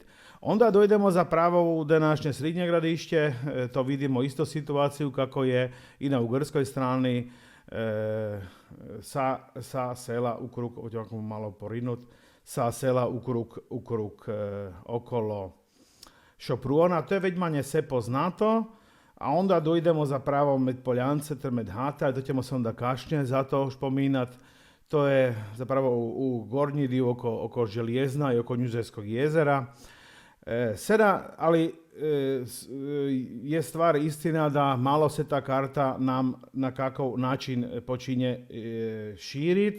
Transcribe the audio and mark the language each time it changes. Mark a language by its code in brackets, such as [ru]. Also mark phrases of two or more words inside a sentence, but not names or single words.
[hr] Onda dojdemo zapravo u današnje srednje gradišće, to vidimo isto situaciju kako je i na ugarskoj strani. sa sela u krug, ovdje malo porinut, sa sela u krug okolo Šopruona. To je već manje sve poznato, a onda dojdemo zapravo med Poljance, med Hata, to ćemo se onda kašnije zato špominat. To je zapravo u gornji dio oko Željezna i oko Njužeskog jezera. Ali je stvar istina da malo se ta karta nam na kakav način počinje širit.